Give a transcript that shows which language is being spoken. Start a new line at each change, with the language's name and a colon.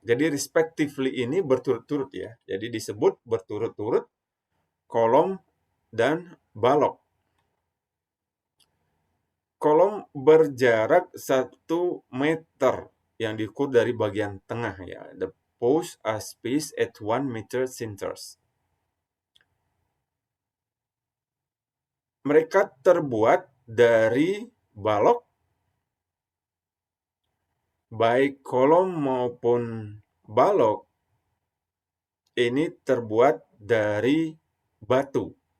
Indonesian: Jadi respectively ini berturut-turut ya. Jadi disebut berturut-turut kolom dan balok. Kolom berjarak 1 meter yang diukur dari bagian tengah ya.
English: The posts are spaced at 1 meter centers.
Indonesian: Mereka terbuat dari balok, baik kolom maupun balok ini terbuat dari batu.